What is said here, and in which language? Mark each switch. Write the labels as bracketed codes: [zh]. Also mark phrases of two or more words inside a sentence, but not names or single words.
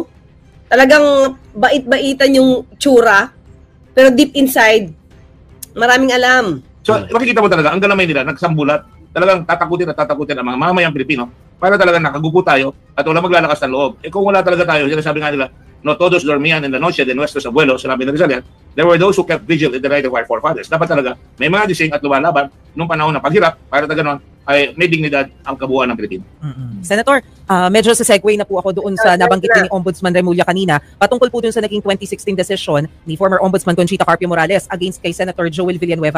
[tl] Talagang bait-baitan yung tsura. Pero [en] deep inside, [tl] maraming alam. So, makikita mo talaga, ang galamay nila, nagsambulat. Talagang tatakutin ang mga mamayang Pilipino para talagang nakagupo tayo at wala maglalakas ng loob. Kung wala talaga tayo, sinasabi nga nila, [es] no todos dormían en la noche de nuestros abuelos, [tl] sinabi ng Rizalian, [en] there were those who kept vigil in the right of our forefathers. [tl] Dapat talaga, may mga gising at lumalaban nung panahon ng paghirap para ganon ay may dignidad ang kabuuan ng Pilipino. Senator, medyo sa segue na po ako doon sa nabanggit ni Ombudsman Remulla kanina, patungkol po doon sa naging 2016 decision ni [en] former Ombudsman [tl] Conchita Carpio Morales against kay Senator Joel Villanueva.